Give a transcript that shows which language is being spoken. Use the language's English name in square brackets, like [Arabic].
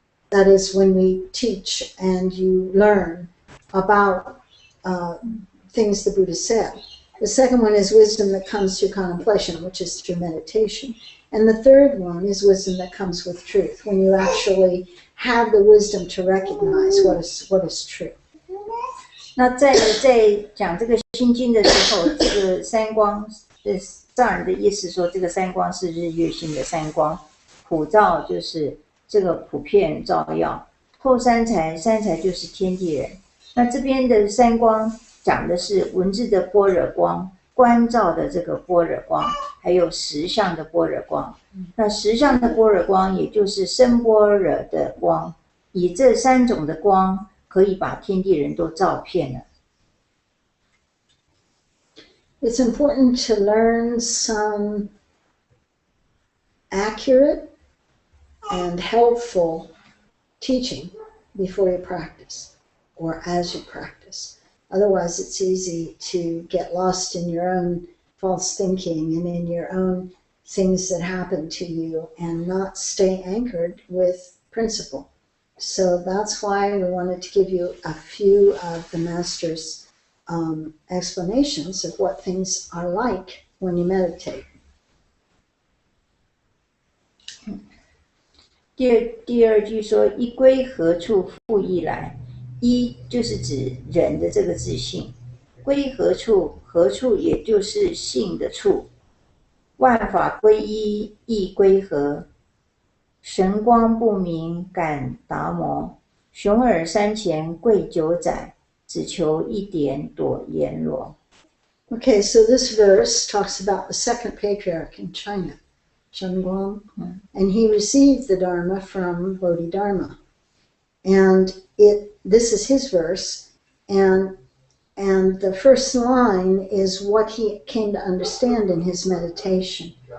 [English] That is when we teach and you learn about things the Buddha said. The second one is wisdom that comes through contemplation, which is through meditation. And the third one is wisdom that comes with truth, when you actually have the wisdom to recognize what is true. [Chinese] 那在讲这个心经的时候，这个三光藏人的意思说，这个三光是日月星的三光，普照就是这个普遍照耀，后三才就是天地人。那这边的三光讲的是文字的般若光，观照的这个般若光，还有实相的般若光。那实相的般若光也就是深般若的光，以这三种的光可以把天地人都照遍了。 [English] It's important to learn some accurate and helpful teaching before you practice or as you practice. Otherwise, it's easy to get lost in your own false thinking and in your own things that happen to you and not stay anchored with principle. So that's why we wanted to give you a few of the Master's explanations of what things are like when you meditate. [Chinese] 第二句说，一归何处复一来，一就是指人的这个自性，归何处，何处也就是性的处，万法归一，亦归何，神光不明感达摩，雄耳山前跪九载，只求一点朵阎罗。 [English] Okay, so this verse talks about the second patriarch in China, Shenguang, and he received the Dharma from Bodhidharma. And this is his verse, and the first line is what he came to understand in his meditation.